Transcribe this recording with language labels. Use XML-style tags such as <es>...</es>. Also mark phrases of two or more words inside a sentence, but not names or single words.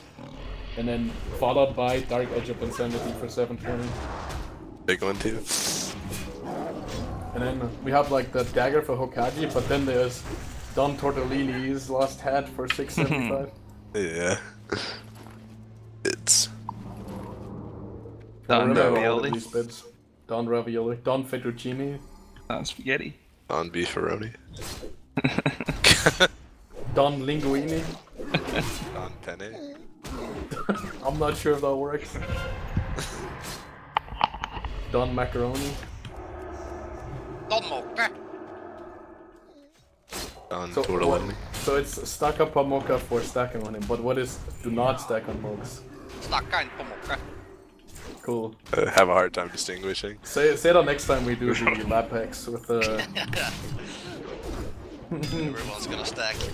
<en>And then followed by Dark Edge of Insanity for 720. Big one too. And then we have like the dagger for Hokage, but then there's Don Tortellini's Lost Hat for 675. Yeah. It's Don Ravioli. Don Ravioli. Don Fettuccine. Don Spaghetti. Don Beefaroni. Don Linguini. Don Penne. I'm not sure if that works. Don Macaroni. Don Mocha. Don So, Tortellini. so it's stack up Pomoka for stacking on him, but what is do not stack on Mogs? Stacka in Pomoka. Cool. Have a hard time distinguishing. Say that next time we do the lab packs with the... Everyone's gonna stack.</en>